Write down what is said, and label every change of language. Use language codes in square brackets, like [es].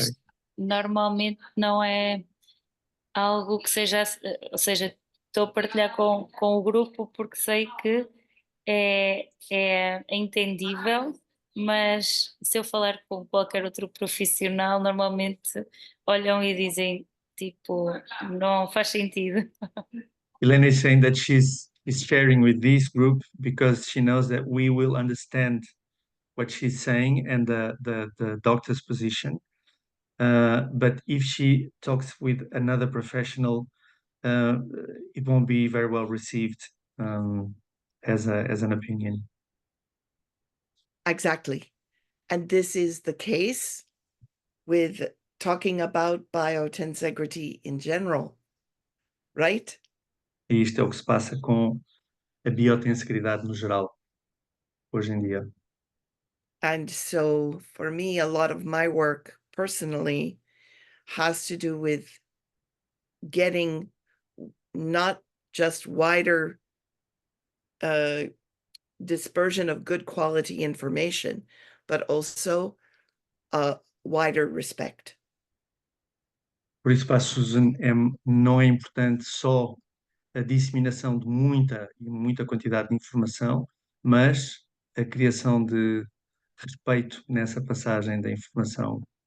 [pt] isto normalmente não é algo que seja, ou seja, estou a partilhar com o grupo porque sei que é entendível, mas se eu falar com qualquer outro profissional, normalmente olham e dizem tipo, não faz sentido. [en] Elena is saying that is sharing with this group because she knows that we will understand what she's saying and the doctor's position. But if she talks with another professional, it won't be very well received as an opinion. Exactly. And this is the case with talking about biotensegrity in general, right? [pt] E isto é o que se passa com a biotensegridade no geral, hoje em dia. [en] And so for me, a lot of my work personally has to do with getting not just wider dispersion of good quality information, but also wider respect. [pt] Por isso, para a Susan, não é importante só a disseminação de muita quantidade de informação, mas a criação de respeito nessa passagem da informação.